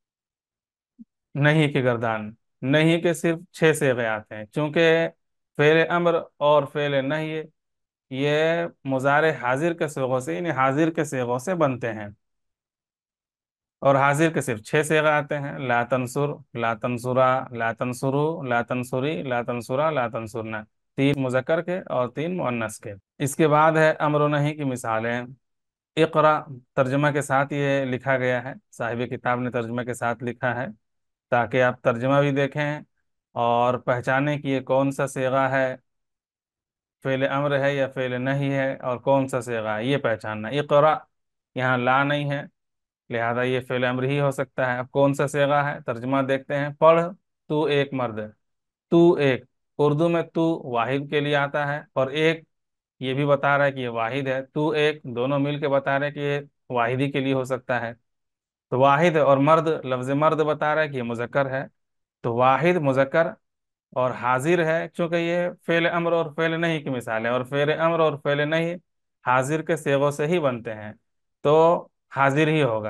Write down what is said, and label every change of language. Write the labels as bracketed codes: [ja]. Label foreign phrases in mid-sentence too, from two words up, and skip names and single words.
[ur] نہی کی گردان، نہی کے صرف چھ صیغے آتے ہیں، چونکہ فعل امر اور فعل نہی یہ مضارع حاضر کے صیغوں سے، یعنی حاضر کے صیغوں سے بنتے ہیں. اور حاضر کے صرف چھ صیغے آتے ہیں, [ar] لا تنصر، لا تنصرا، لا تنصروا، لا تنصري، لا تنصرا، لا تنصرن. [ur] تین مذکر کے اور تین مؤنث کے۔ اس کے بعد ہے امر نہی کی مثالیں. اقرأ، ترجمہ کے ساتھ یہ لکھا گیا ہے، صاحب کتاب نے ترجمہ کے ساتھ لکھا ہے، تاکہ آپ ترجمہ بھی دیکھیں اور پہچانیں کہ یہ کون سا صیغہ ہے، فعل امر ہے یا فعل نہی ہے، اور کون سا صیغہ ہے، یہ پہچاننا. اقرأ، یہاں لا نہیں ہے, لہذا یہ فعل امر ہی ہو سکتا ہے۔ اب کون سا صیغہ ہے، ترجمہ دیکھتے ہیں۔ پڑھ تو ایک مرد، تو ایک، اردو میں تو واحد کے لیے آتا ہے، اور ایک یہ بھی بتا رہا ہے کہ یہ واحد ہے، تو ایک دونوں مل کے بتا رہے ہیں کہ یہ واحدی کے لیے ہو سکتا ہے۔ تو واحد اور مرد، لفظ مرد بتا رہا ہے کہ یہ مذکر ہے، تو واحد مذکر اور حاضر ہے، چونکہ یہ فعل امر اور فعل نہیں کی مثال ہے، اور فعل امر اور فعل نہیں حاضر کے صیغوں سے ہی بنتے ہیں، تو حاضر ہی ہوگا۔